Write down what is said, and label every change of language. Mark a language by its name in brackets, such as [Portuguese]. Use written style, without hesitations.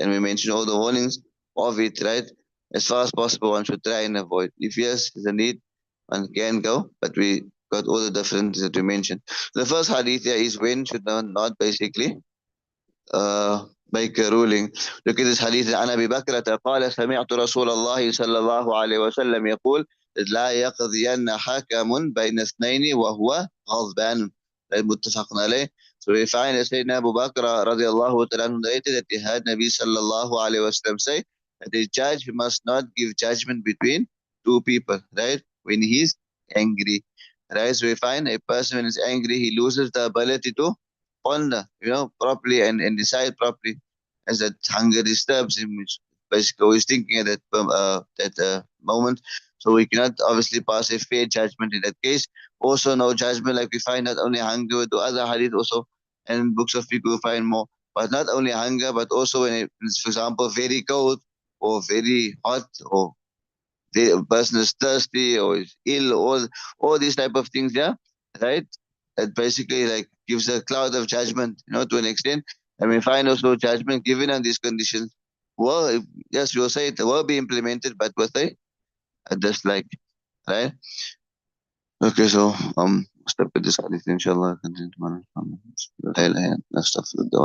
[English] And we mentioned all the warnings of it, right? As far as possible, one should try and avoid. If yes, the need, one can go, but we got all the differences that we mentioned. The first hadith here is when should one not basically make a ruling. Look at this hadith. [Arabic] عن أبي بكرة قال سمعت رسول الله صلى الله عليه وسلم يقول لا يقضين حكم بين اثنين وهو غضبان. متفق عليه. [English] So we find that Sayyidina Abu Bakr radiallahu ta'ala narrated that he heard Nabi sallallahu alayhi wa sallam say that the judge must not give judgment between two people, right? When he's angry, right? So we find a person when he's angry, he loses the ability to ponder, properly and decide properly, as that hunger disturbs him, which basically he's thinking at that moment. So we cannot obviously pass a fair judgment in that case. Also, no judgment, like we find not only hunger, with the other hadith also, and books of fiqh we find more. But not only hunger, but also when it's, for example, very cold or very hot, or the person is thirsty or is ill, all these type of things, yeah, right? It basically like gives a cloud of judgment, to an extent. And we find also judgment given on these conditions will, yes, we'll say it will be implemented, but with a dislike, right? Okay, so [Arabic] استبقى [English] this [Arabic] حديث إن شاء الله [English] continue tomorrow. [Arabic] لا إله إلا أنت نستغفرك